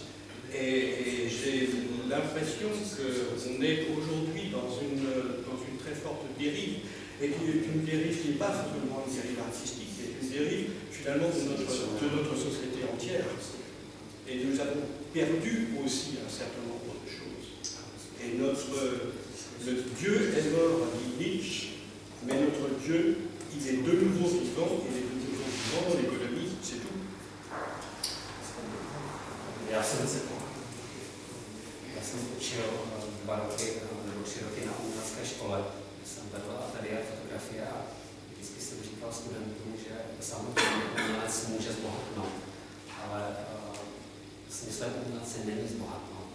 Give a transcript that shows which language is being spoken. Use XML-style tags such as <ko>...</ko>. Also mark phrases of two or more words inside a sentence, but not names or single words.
<fr>Et j'ai l'impression qu'on est aujourd'hui dans une très forte dérive, et qui est une dérive qui n'est pas forcément une dérive artistique, qui est une dérive finalement de notre société entière. Et nous avons perdu aussi un certain nombre de choses. Et le Dieu est mort, dit Nietzsche, mais notre Dieu, il est de nouveau vivant, il est de nouveau vivant dans l'économie, c'est tout.</fr> <cs>Já jsem učil 2 roky nebo 3 roky na umělecké škole, jsem vedl ateliér fotografie a vždycky jsem říkal studentům, že samozřejmě umělec může zbohatnout, ale smyslem umělce není zbohatnout.</cs>